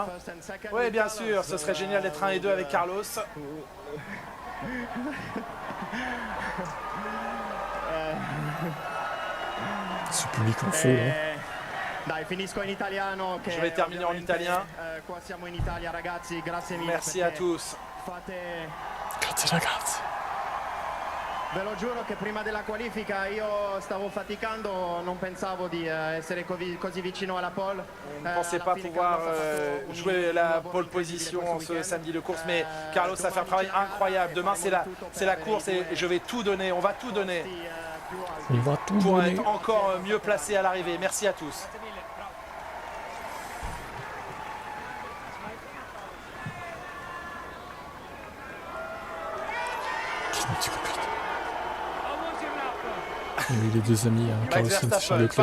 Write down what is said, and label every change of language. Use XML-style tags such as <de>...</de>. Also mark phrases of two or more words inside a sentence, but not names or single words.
<fr>Oui, bien sûr, ce serait génial d'être 1 et 2 avec Carlos. Ce public en feu, hein. Je vais terminer en italien. Merci à tous.</fr> <it>Grazie ragazzi. Ve lo giuro che prima della qualifica io stavo faticando, non pensavo di essere così vicino alla pole.</it> <fr>On ne pensait pas pouvoir jouer la pole position ce samedi de course, mais Carlos a fait un travail incroyable. Demain c'est la course et je vais tout donner, on va tout donner pour être encore mieux placé à l'arrivée. Merci à tous. Les deux amis, Carlos Sainz sur Leclerc.</fr>